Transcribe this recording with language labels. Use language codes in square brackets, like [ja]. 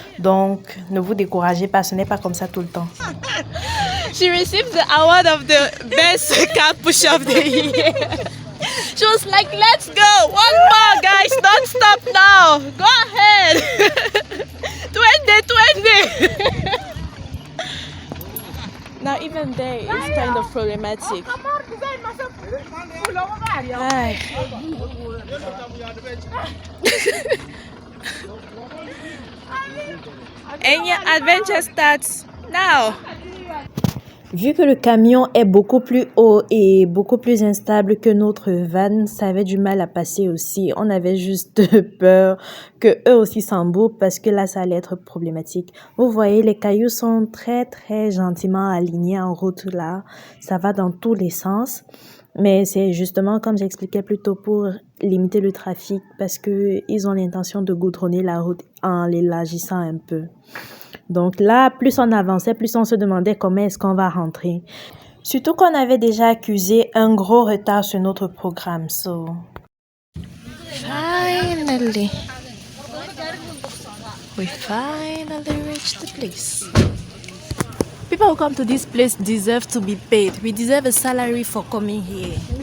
[fr] Donc, ne vous découragez pas, ce n'est pas comme ça tout le temps. [en] She received the award of the best car push of the year. She was like, let's go, one more guys, don't stop now, go ahead. 20. Now even there it's kind of problematic. And your adventure starts now. [fr] Vu que le camion est beaucoup plus haut et beaucoup plus instable que notre van, ça avait du mal à passer aussi. On avait juste peur que eux aussi s'embourbent parce que là, ça allait être problématique. Vous voyez, les cailloux sont très, très gentiment alignés en route là. Ça va dans tous les sens. Mais c'est justement, comme j'expliquais plus tôt, pour limiter le trafic parce que ils ont l'intention de goudronner la route en l'élargissant un peu. Donc là, plus on avançait, plus on se demandait comment est-ce qu'on va rentrer. Surtout qu'on avait déjà accusé un gros retard sur notre programme. [en] So, Finally, we finally reached the place. People who come to this place deserve to be paid. We deserve a salary for coming here.